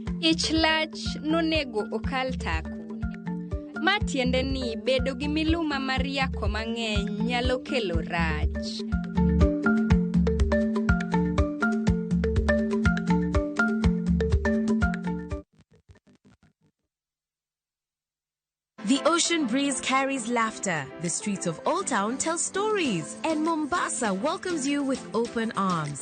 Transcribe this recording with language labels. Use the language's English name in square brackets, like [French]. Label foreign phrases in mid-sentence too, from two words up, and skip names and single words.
[Luo (Kenya and Tanzania)] Tich lach nonego okal tako. Ma tiende ni bedo gi miluma mar yako mang'eny nyalo kelo rach. [English] The ocean breeze carries laughter. The streets of Old Town tell stories. And Mombasa welcomes you with open arms.